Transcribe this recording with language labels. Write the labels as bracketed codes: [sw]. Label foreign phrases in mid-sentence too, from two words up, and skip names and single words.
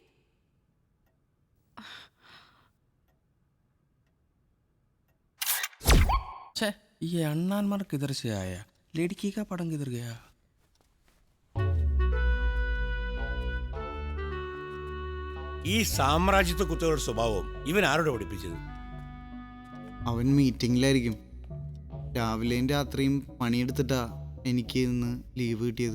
[hi] छे, ये अन्नान मार किधर से आया? लड़की का पतंग किधर गया? [ml] ഈ സാമ്രാജ്യത്വ കുത്തകളുടെ സ്വഭാവം ഇവൻ ആരോട് പഠിപ്പിച്ചത്? അവൻ മീറ്റിംഗിലായിരിക്കും. രാവിലെയും രാത്രിയും പണിയെടുത്തിട്ടാ എനിക്ക് ഇന്ന് ലീവ് കിട്ടിയത്.